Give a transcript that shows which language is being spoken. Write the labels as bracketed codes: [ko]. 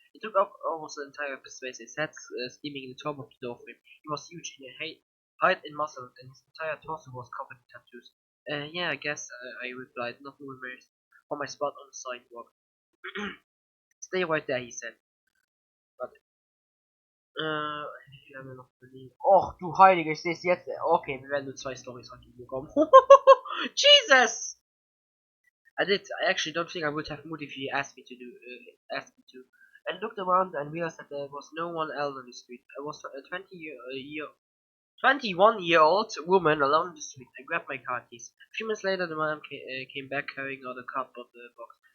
[en] He took up almost the entire space, his head steaming in the top of the doorframe. He was huge in height and muscle, and his entire torso was covered in tattoos. Yeah, I guess, I replied, not moving very from my spot on the sidewalk. Stay right there, he said. [de] But, ich habe noch belegt. Och, du Heilige, ich sehe es jetzt. Okay, wir werden nur 2 Storys heute bekommen. [en] Jesus! I actually don't think I would have moved if he asked me to. I looked around and realized that there was no one else on the street. I was a 21-year-old woman alone in the street. I grabbed my car keys. A few minutes later, the man came back carrying out a cardboard box.